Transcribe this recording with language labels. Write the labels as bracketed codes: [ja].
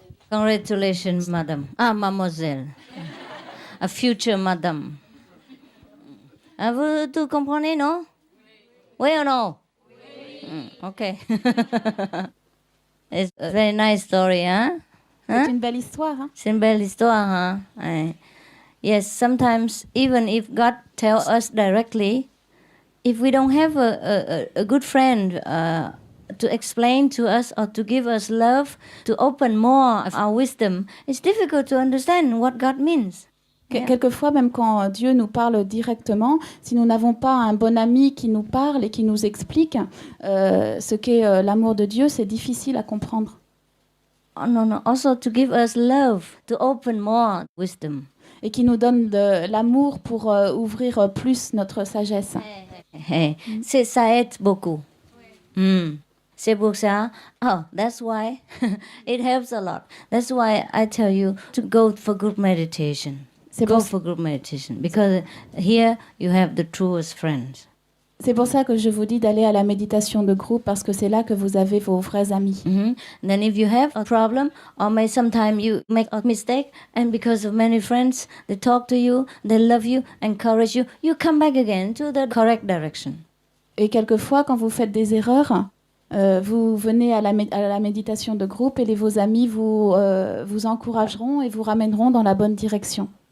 [en] Congratulations, madam. Mademoiselle. A future madam. [fr] Vous tout comprenez, non? Oui ou non? Okay. [en] It's a very nice story, hein? [fr] C'est une belle histoire, hein? C'est une belle histoire, hein? [en] Yes, sometimes even if God tells us directly, if we don't have a good friend to explain to us or to give us love, to open more of our wisdom, it's difficult to understand what God means. [fr] Quelquefois, même quand Dieu nous parle directement, si nous n'avons pas un bon ami qui nous parle et qui nous explique ce qu'est l'amour de Dieu, c'est difficile à comprendre. [en] Oh, no. Also to give us love, to open more wisdom. [fr] Et qui nous donne de l'amour pour ouvrir plus notre sagesse. Ça aide beaucoup. C'est pour ça. [en] Oh, that's why it helps a lot. That's why I tell you to go for group meditation. Go for group meditation because here you have the truest friends. [fr] C'est pour ça que je vous dis d'aller à la méditation de groupe parce que c'est là que vous avez vos vrais amis. [en] Then if you have a problem or may sometime you make a mistake and because of many friends, they talk to you, they love you, encourage you, you come back again to the correct direction. [fr] Et quelquefois, quand vous faites des erreurs, vous venez à la méditation de groupe et vos amis vous encourageront et vous ramèneront dans la bonne direction.